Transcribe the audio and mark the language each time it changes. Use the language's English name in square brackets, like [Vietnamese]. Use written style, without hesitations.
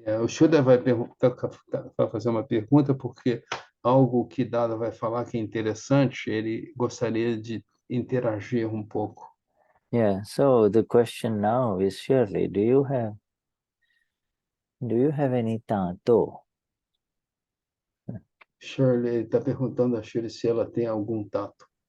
[Portuguese] O Shuddha vai fazer uma pergunta, porque algo que Dada vai falar que é interessante, ele gostaria de interagir um pouco. [English] Yeah, so the question now is, Shirley, do you have any Taanto? [Portuguese] Shirley está perguntando a Shirley se ela tem algum tato.